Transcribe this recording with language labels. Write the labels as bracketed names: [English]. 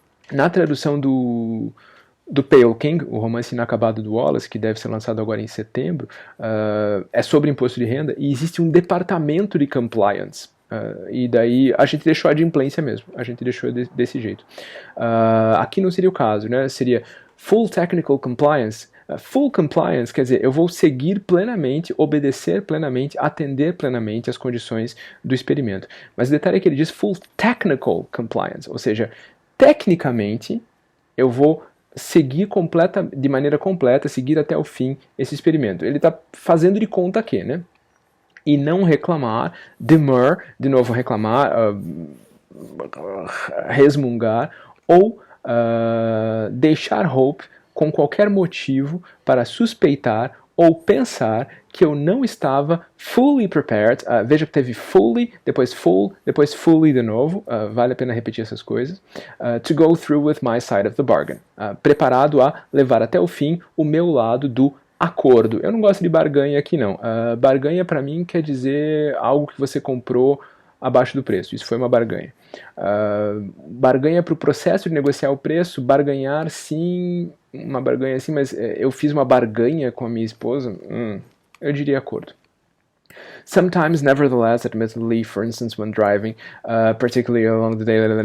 [Portuguese] Na tradução do Pale King, o romance inacabado do Wallace, que deve ser lançado agora em setembro, é sobre imposto de renda, e existe um departamento de compliance. E daí a gente deixou a adimplência mesmo, a gente deixou desse jeito. Aqui não seria o caso, né? Seria [English] full technical compliance. [Portuguese] Full compliance quer dizer, eu vou seguir plenamente, obedecer plenamente, atender plenamente às condições do experimento. Mas o detalhe é que ele diz [English] full technical compliance, [Portuguese] ou seja, tecnicamente eu vou seguir de maneira completa, seguir até o fim esse experimento. Ele está fazendo de conta que, né? E não reclamar, demur, de novo reclamar, resmungar, ou deixar Hope com qualquer motivo para suspeitar ou pensar que eu não estava [English] fully prepared. [Portuguese] Veja que teve fully, depois full, depois fully de novo. Vale a pena repetir essas coisas. [English] To go through with my side of the bargain. [Portuguese] Preparado a levar até o fim o meu lado do acordo. Eu não gosto de barganha aqui não. Barganha para mim quer dizer algo que você comprou abaixo do preço. Isso foi uma barganha. Barganha para o processo de negociar o preço, barganhar sim, uma barganha sim, mas eu fiz uma barganha com a minha esposa, eu diria acordo. [English] Sometimes, nevertheless, admittedly, for instance, when driving, particularly along the day.